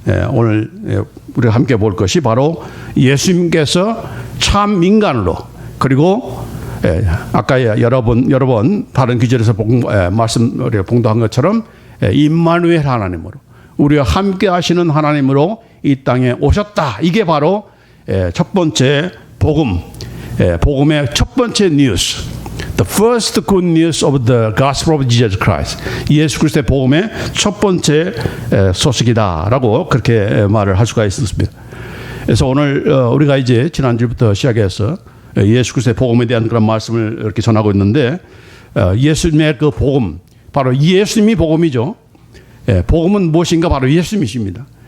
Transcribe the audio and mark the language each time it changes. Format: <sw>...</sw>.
<ko>오늘 우리가 함께 볼 것이 바로 예수님께서 참 인간으로, 그리고 아까 여러 번 다른 기절에서 말씀 우리가 봉독한 것처럼 임마누엘 하나님으로, 우리와 함께 하시는 하나님으로 이 땅에 오셨다. 이게 바로 첫 번째 복음, 복음의 첫 번째 뉴스.</ko> <en>The first good news of the gospel of Jesus Christ.</en> <ko>예수 그리스도의 복음의 첫 번째 소식이다라고 그렇게 말을 할 수가 있습니다. 그래서 오늘 우리가 이제 지난주부터 시작해서 예수 그리스도의 복음에 대한 그런 말씀을 이렇게 전하고 있는데, 예수님의 그 복음, 바로 예수님이 복음이죠. 복음은 무엇인가? 바로 예수님이십니다.</ko>